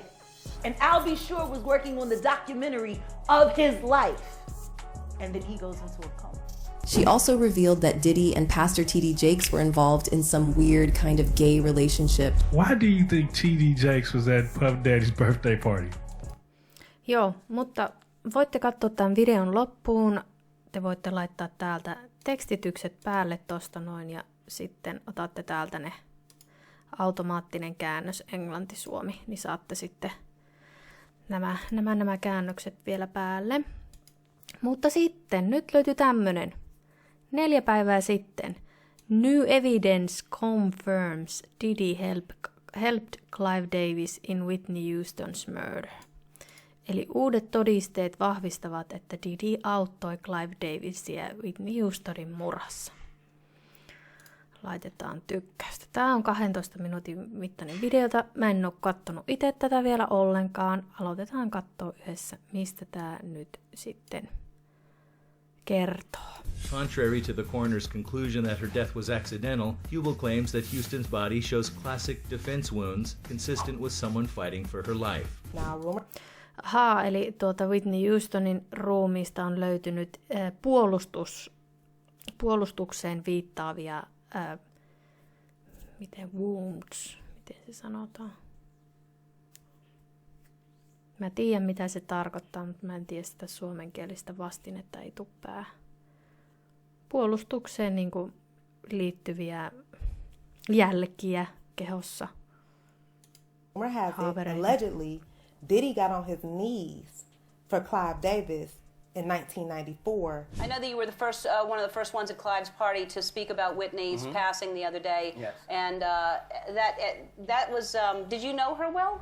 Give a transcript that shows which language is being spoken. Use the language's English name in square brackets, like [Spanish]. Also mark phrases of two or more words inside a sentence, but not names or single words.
[English] And Al B. Sure was working on the documentary of his life. And then he goes into a coma. She also revealed that Diddy and Pastor T.D. Jakes were involved in some weird kind of gay relationship. Why do you think T.D. Jakes was at Puff Daddy's birthday party? [Finnish] Joo, mutta voitte katsoa tämän videon loppuun. Te voitte laittaa täältä tekstitykset päälle tosta noin ja sitten otatte täältä ne automaattinen käännös englanti-suomi, niin saatte sitten nämä käännökset vielä päälle. Mutta sitten nyt löytyy tämmönen. 4 päivää sitten. [English] New evidence confirms Diddy helped Clive Davis in Whitney Houston's murder. [Finnish] Eli uudet todisteet vahvistavat, että Diddy auttoi Clive Davisia Whitney Houstonin murhassa. Laitetaan tykkäystä. Tämä on 12 minuutin mittainen videota. Mä en ole kattonut itse tätä vielä ollenkaan. Aloitetaan katsoa yhdessä, mistä tämä nyt sitten kertoo. [English] Contrary to the coroner's conclusion that her death was accidental, Hubel claims that Houston's body shows classic defense wounds consistent with someone fighting for her life. [Finnish] Eli Whitney Houstonin ruumiista on löytynyt puolustukseen viittaavia wounds, miten se sanotaan? Mä tiedän mitä se tarkoittaa, mutta mä en tiedä sitä suomenkielistä vastinetta, ei tule päähän. Puolustukseen niin kuin liittyviä jälkiä kehossa. [English] Allegedly, Diddy got on his knees for Clive Davis in 1994. I know that you were the first, one of the first ones at Clive's party to speak about Whitney's passing the other day. Yes. And that was, did you know her well?